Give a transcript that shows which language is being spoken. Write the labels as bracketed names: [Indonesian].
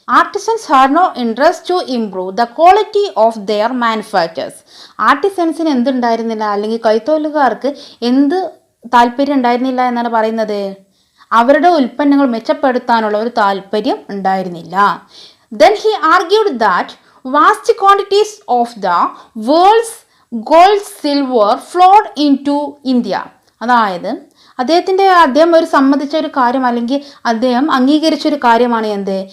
[English] Artisans had no interest to improve the quality of their manufactures. [Malayalam] ആർട്ടിസൻസിന് എന്തുണ്ടായിരുന്നില്ല അല്ലെങ്കിൽ കൈത്തൊഴിലുകാർക്ക് എന്ത് താല്പര്യം ഉണ്ടായിരുന്നില്ല എന്നാണ് പറയുന്നത്? അവരുടെ ഉൽപ്പന്നങ്ങൾ മെച്ചപ്പെടുത്താനുള്ള ഒരു താല്പര്യം ഉണ്ടായിരുന്നില്ല. [English] Then he argued that vast quantities of the world's gold silver flowed into India. [Malayalam] അതായത് അദ്ദേഹം ഒരു സമ്മതിച്ച ഒരു കാര്യം അല്ലെങ്കിൽ അദ്ദേഹം അംഗീകരിച്ച ഒരു കാര്യമാണ് എന്ത്?